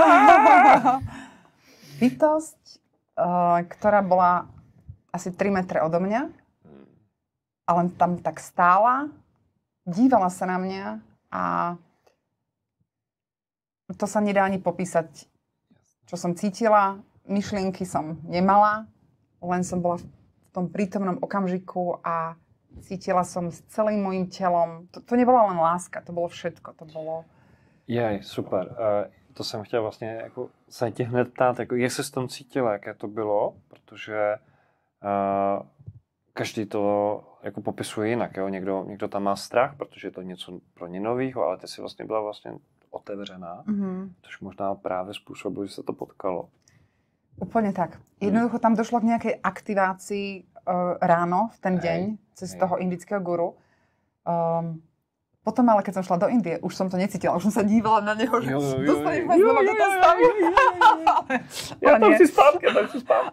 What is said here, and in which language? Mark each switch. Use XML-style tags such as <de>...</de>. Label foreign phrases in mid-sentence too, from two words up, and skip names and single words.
<sk>Bytosť, ktorá bola asi 3 metre odo mňa, ale tam tak stála, dívala sa na mňa a to sa nedá ani popísať, čo som cítila. Myšlienky som nemala, len som bola v tom prítomnom okamžiku a cítila som s celým mojím telom. To nebola len láska, to bolo všetko. To bolo... Jej, super.</sk> <cs>To jsem chtěl vlastně jako se tě hned ptát, jako jak se s tom cítila, jaké to bylo, protože každý to jako popisuje jinak. Jo? Někdo tam má strach, protože je to něco pro ně novýho, ale ty si vlastně byla vlastně otevřená, což možná právě způsobilo, že se to potkalo.</cs> <sk>Úplne tak. Jednoducho tam došlo k nejakej aktivácii ráno v ten deň cez toho indického guru. Potom ale, keď som šla do Indie, už som to necítila, už som sa dívala na neho, že dostaneš ma znova do toho stavu. Ja tam si spávky.</sk>